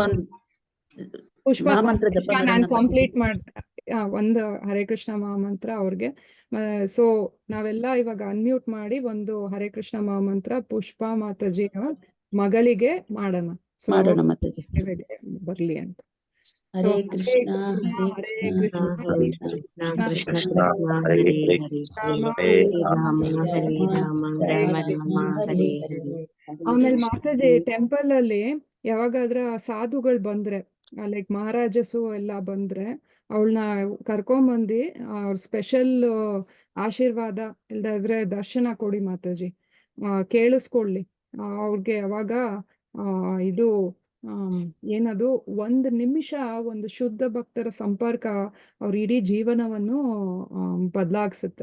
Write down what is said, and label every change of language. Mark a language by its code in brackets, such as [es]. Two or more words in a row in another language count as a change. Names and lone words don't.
[kn] ಪುಷ್ಪ ನಾನು ಕಂಪ್ಲೀಟ್ ಒಂದು ಹರೇ ಕೃಷ್ಣ ಮಹಾಮಂತ್ರ ಅವ್ರಿಗೆ. ಸೊ ನಾವೆಲ್ಲ ಇವಾಗ ಅನ್ಮ್ಯೂಟ್ ಮಾಡಿ ಒಂದು ಹರೇ ಕೃಷ್ಣ ಮಹಾಮಂತ್ರ ಪುಷ್ಪ ಮಾತಾಜಿ ಮಗಳಿಗೆ ಮಾಡೋಣ. ಸೊ ಮಾತಾಜಿ ಬರ್ಲಿ ಅಂತ. [sa] ಹರೇ ಕೃಷ್ಣ ಹರೇ ಕೃಷ್ಣ ಕೃಷ್ಣ ಕೃಷ್ಣ ಹರೇ ಹರೇ ರಾಮ ಹರೇ ರಾಮ ರಾಮ ರಾಮ ಹರೇ ಹರೇ. [kn] ಆಮೇಲೆ ಮಾತಾಜಿ ಟೆಂಪಲ್ ಅಲ್ಲಿ ಯಾವಾಗಾದ್ರ ಸಾಧುಗಳು ಬಂದ್ರೆ, ಲೈಕ್ ಮಹಾರಾಜಸು ಎಲ್ಲ ಬಂದ್ರೆ, ಅವಳನ್ನ ಕರ್ಕೊಂಬಂದಿ ಅವ್ರ ಸ್ಪೆಷಲ್ ಆಶೀರ್ವಾದ ಇಲ್ದಾದ್ರೆ ದರ್ಶನ ಕೊಡಿ ಮಾತಾಜಿ. ಕೇಳಿಸ್ಕೊಳ್ಳಿ ಅವ್ರಿಗೆ ಅವಾಗ ಇದು ಏನದು 1 ನಿಮಿಷ ಒಂದು ಶುದ್ಧ ಭಕ್ತರ ಸಂಪರ್ಕ ಅವ್ರ ಇಡೀ ಜೀವನವನ್ನು ಬದಲಾಗ್ಸುತ್ತೆ.